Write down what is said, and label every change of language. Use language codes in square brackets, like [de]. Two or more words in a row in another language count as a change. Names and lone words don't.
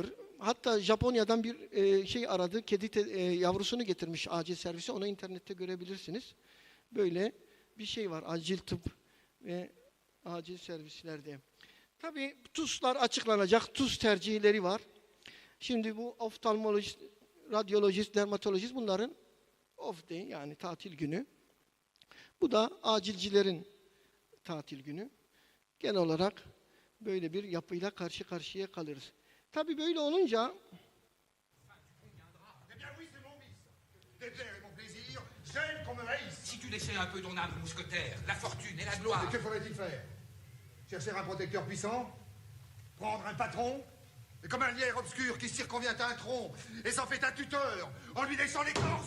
[tr] Hatta Japonya'dan bir şey aradı. Kedi yavrusunu getirmiş acil servise. Onu internette görebilirsiniz. Böyle bir şey var. Acil tıp ve acil servislerde. Tabii TUS'lar açıklanacak. TUS tercihleri var. Şimdi bu oftalmolojist, radyolojist, dermatolojist bunların [en] off day [tr] yani tatil günü. Bu da acilcilerin tatil günü. Genel olarak böyle bir yapıyla karşı karşıya kalırız. Tabii böyle olunca [fr] Si tu laissais un peu ton âme mousquetaire, la fortune et la gloire. Et que faudrait-il faire? Chercher un protecteur puissant? Prendre un patron? Et comme un lierre obscur qui circonvient à un tronc et s'en fait un tuteur en lui laissant l'écorce?